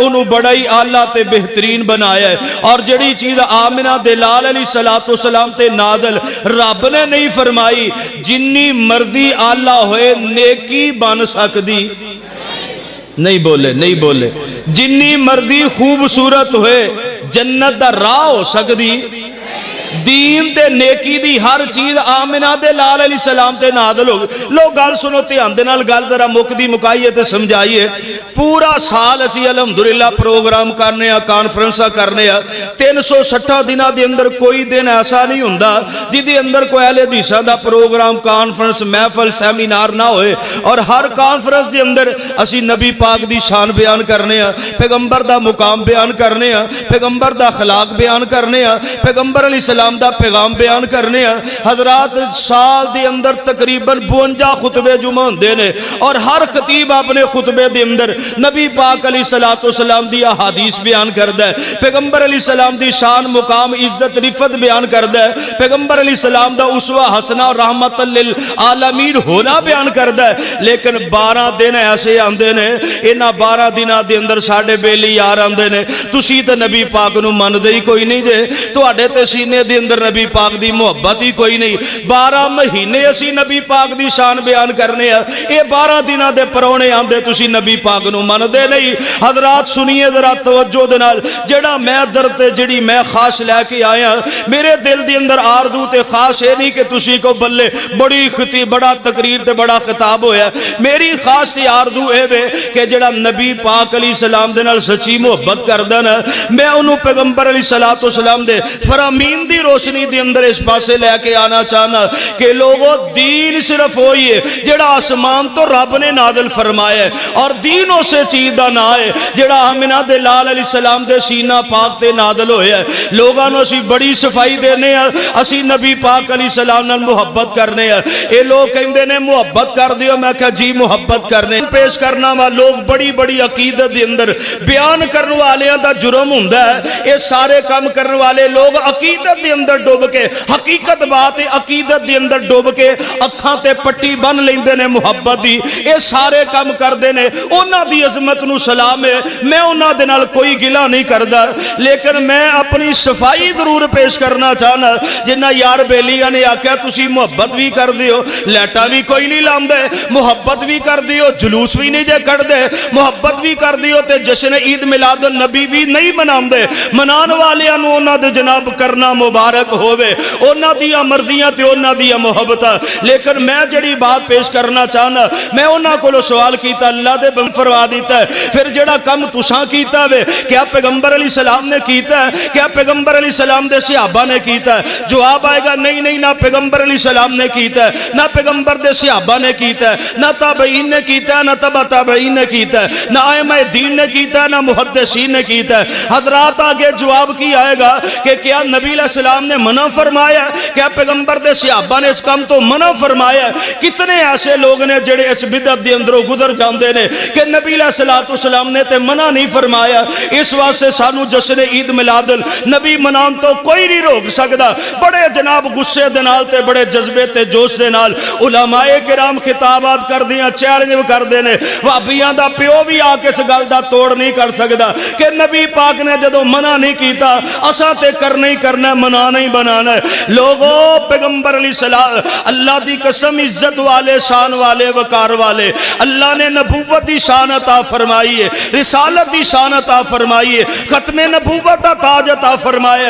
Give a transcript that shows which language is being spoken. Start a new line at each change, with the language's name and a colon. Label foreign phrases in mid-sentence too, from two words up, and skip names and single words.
Punjabi: انہوں بڑا ہی اعلیٰ تے بہترین بنایا ہے، اور جڑی چیز آمنہ دے لال
Arabic: علیہ السلام
Punjabi: تے نازل رب نے نہیں فرمائی جنی مرضی اعلیٰ ہوئے نیکی بن سکتی نہیں بولے جنی مرضی خوبصورت ہوئے جنت دا راہ ہو سکتی، دین تے نیکی دی ہر چیز آمنہ دے لال
Arabic: علیہ السلام
Punjabi: تے نازل ہو گئی۔ لوگ گل سنو تے آندے نال گل ذرا مکدی مکائیے تے سمجھائیے۔ پورا سال اسی الحمدللہ پروگرام کرنے ہیں، کانفرنسہ کرنے ہیں، 360 دنہ دے اندر کوئی دن ایسا نہیں ہوندا جدی اندر کوئی اہل حدیثاں دا پروگرام کانفرنس محفل سیمینار نہ ہوئے، اور ہر کانفرنس دے اندر اسی نبی پاک دی شان بیان کرنے ہیں، پیغمبر دا مقام بیان کرنے ہیں، پیغمبر دا اخلاق بیان کرنے ہیں، پیغمبر
Arabic: علیہ السلام
Punjabi: دا پیغام بیان کرنے ہیں۔ حضرات سال دے اندر تقریباً 52 خطبے جمعہ ہوندے نے، اور ہر خطیب اپنے خطبے دے اندر نبی پاک
Arabic: علیہ السلام
Punjabi: دی احادیث بیان کردا ہے، پیغمبر
Arabic: علیہ السلام
Punjabi: دی شان مقام عزت رفت بیان کردا ہے، پیغمبر
Arabic: علیہ السلام
Punjabi: دا اسوہ حسنہ اور رحمت للعالمین ہونا بیان کردا ہے۔ لیکن 12 دن ایسے آندے نے، انہاں 12 دنہ دے اندر ساڑھے بیلی یار آندے نے، تسی تے نبی پاک نو من دے ہی کوئی نہیں جے، تو اڈے تے سینے دے اندر نبی پاک دی محبت ہی کوئی نہیں۔ 12 مہینے اسی نبی پاک دی شان بیان کرنے ہیں، اے 12 دنہ دے پرونے آندے تسی نبی پاک نو من دے نہیں۔ حضرات سنیے ذرا توجہ دے نال، جڑا میں درد جڑی میں خواہش لے کے آیا میرے دل دی اندر آردو تے خواہش ہے نہیں کہ تسی کو بلے بڑی خطیب بڑا تقریر تے بڑا خطاب ہویا، میری خواہش تے آردو ہے کہ جڑا نبی پاک
Arabic: علیہ السلام
Punjabi: دے نال سچی محبت کردا نا، میں انہوں پیغمبر
Arabic: علیہ السلام
Punjabi: دے فرامین دی روشنی دے اندر اس پاسے لے کے آنا چاہنا کہ لوگوں دین صرف ہوئی ہے جڑا آسمان تو رب نے نازل فرمایا ہے، اور دین اسے چیز دا نہ ہے جڑا آمنہ دے لال
Arabic: علیہ السلام
Punjabi: دے سینہ پاک تے نازل ہویا ہے۔ لوگاں نو اسی بڑی صفائی دینے ہیں، اسی نبی پاک
Arabic: علیہ السلام
Punjabi: نال محبت کرنے ہیں۔ اے لوگ کہندے نے محبت کر دیو، میں کہا جی محبت کرنے پیش کرنا وا لوگ بڑی بڑی عقیدت دے اندر بیان کرنے والے دا جرم ہوندا ہے۔ اے سارے کام کرنے والے لوگ عقیدت دے اندر ڈوب کے حقیقت بات عقیدت دے اندر ڈوب کے اکھاں تے پٹی بن لیندے نے محبت دی، اے سارے کام کردے نے۔ انہاں دی عظمت نو سلام ہے، میں انہاں دے نال کوئی گلہ نہیں کردا، لیکن میں اپنی صفائی ضرور پیش کرنا چاہنا۔ جنہ یار بیلیاں نے آکھیا تسی محبت بھی کر دیو، لیٹا بھی کوئی نہیں لاندے، محبت بھی کر دیو، جلوس بھی نہیں جے کر دے، محبت بھی کر دیو تے جشن عید میلاد النبی بھی نہیں مناندے۔ منان والیاں نو انہاں دے جناب کرنا مبارک ہووے، انہاں دیاں مرضیاں تے انہاں دیاں محبتاں۔ لیکن میں جڑی بات پیش کرنا چاہنا، میں انہاں کولو سوال کیتا، اللہ دے بن فرما دیتا ہے پھر جڑا کم تساں کیتا وے کیا پیغمبر
Arabic: علیہ السلام
Punjabi: نے کیتا ہے؟ کیا پیغمبر
Arabic: علیہ السلام
Punjabi: دے صحابہ نے کیتا ہے؟ جواب آئے گا نہیں نہیں، نہ پیغمبر
Arabic: علیہ السلام
Punjabi: نے کیتا ہے، نہ پیغمبر دے صحابہ نے کیتا ہے، نہ تابعین نے کیتا ہے، نہ تبع تابعین نے کیتا ہے، نہ ائمہ دین نے کیتا ہے، نہ محدثین نے کیتا ہے۔ حضرات آگے جواب کی آئے گا کہ کیا نبی
Arabic: علیہ السلام
Punjabi: نے منع فرمایا ہے؟ کیا پیغمبر دے صحابہ نے اس کام تو منع فرمایا ہے؟ کتنے ایسے لوگ نے جڑے اس بدعت دے اندروں گزر جاندے نے کہ نبی
Arabic: علیہ السلام
Punjabi: نے تے منع نہیں فرمایا۔ اس واسطے سانو جشن عید میلاد النبی منان تو کوئی نہیں روک سکدا۔ بڑے جناب غصے دے نال تے بڑے جذبے تے جوش دے نال علماء کرام خطابات کر دیاں، چیلنج کر دے نے، وہابیاں دا پیو بھی آ کے اس گل دا توڑ نہیں کر سکدا کہ نبی پاک نے جدوں منع نہیں کیتا اساں تے کرنا ہی کرنا، منانا ہی بنانا ہے۔ لوگوں پیغمبر
Arabic: علیہ السلام
Punjabi: اللہ دی قسم عزت والے، شان والے، وقار والے، اللہ نے نبوت دی شان عطا فرمائی ہے، رسالت دی شان عطا فرمائی ہے، ختم نبوت دا تاج عطا فرمایا ہے۔